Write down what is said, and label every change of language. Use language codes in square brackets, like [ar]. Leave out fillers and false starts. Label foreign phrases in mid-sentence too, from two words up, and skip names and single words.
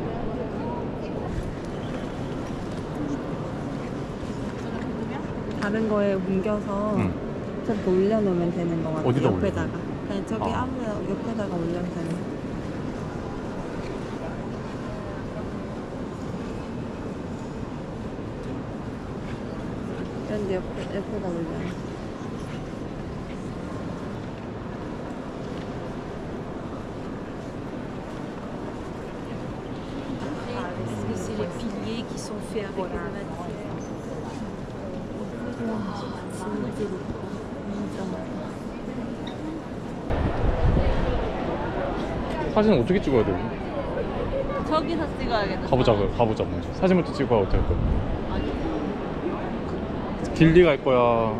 [ko] 다른 거에 옮겨서 저렇게 올려놓으면 되는 거 같아. 어디다 옆에다가. 올려? 그냥 저기 아. 아무 옆에다가 올려면 되는 거. 이런데 옆에다 올려. [fr] C'est les piliers qui sont faits avec les matières. [ko] 사진 어떻게 찍어야 돼? 저기서 찍어야겠다. 가보자 먼저. 사진부터 찍고 어떻게 할 거야? 길리 갈 거야?